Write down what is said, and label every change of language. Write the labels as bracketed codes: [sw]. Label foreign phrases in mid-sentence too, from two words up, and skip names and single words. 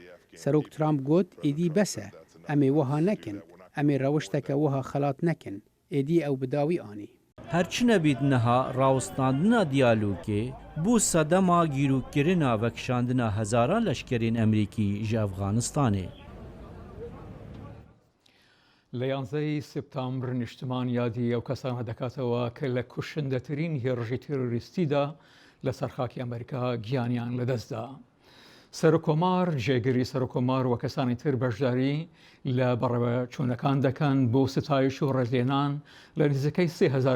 [ku] Serok Trump got êdî bes e. Em ê wiha nekin. Em ê rewişteke wiha xelat nekin. Êdî ew bi dawî anî. Herçi nebît niha rawestandina diyalogê bû sedema gîrûkirina vekişandina hezaran leşkerên Amerîkî ji Efxanistanê. [ckb] لە 11 سپتامبر نیشتمان یادی ئەو کەسانە دەکاتەوە کە لە کوشندەترین هێرشی تێرۆریستیدا لە سەرخاکی ئەمریکا گیانیان لەدەستدا. سەرۆکۆمار جێگیری سەرۆکۆمار و کەسانی تر بەشداری لە بەڕێوە چوونەکان دەکەن بۆ ستایش و ڕێزلێنان لە نزیکەی 3000